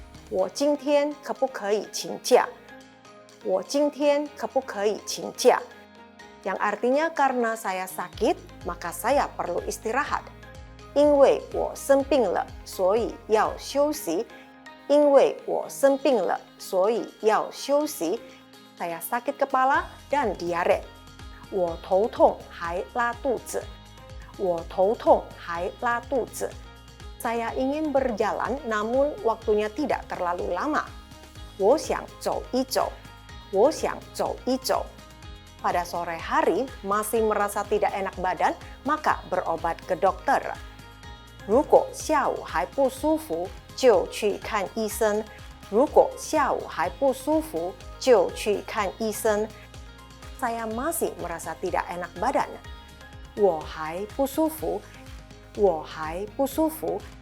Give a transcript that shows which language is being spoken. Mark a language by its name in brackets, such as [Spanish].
[Chinese] 我今天可不可以请假？我今天可不可以请假？ [Indonesian] Yang artinya karena saya sakit, maka saya perlu istirahat. [Chinese] 因为我生病了，所以要休息。因为我生病了，所以要休息。 [Indonesian] Saya sakit kepala dan diare. [Chinese] 我头痛还拉肚子。我头痛还拉肚子。 [Indonesian] Saya ingin berjalan, namun waktunya tidak terlalu lama. [Chinese] 我想走一走。我想走一走。 [Indonesian] Pada sore hari masih merasa tidak enak badan, maka berobat ke dokter. [Chinese] 如果下午还不舒服，就去看医生。如果下午还不舒服，就去看医生。 [Indonesian] Saya masih merasa tidak enak badan. [Chinese] 我还不舒服，我还不舒服。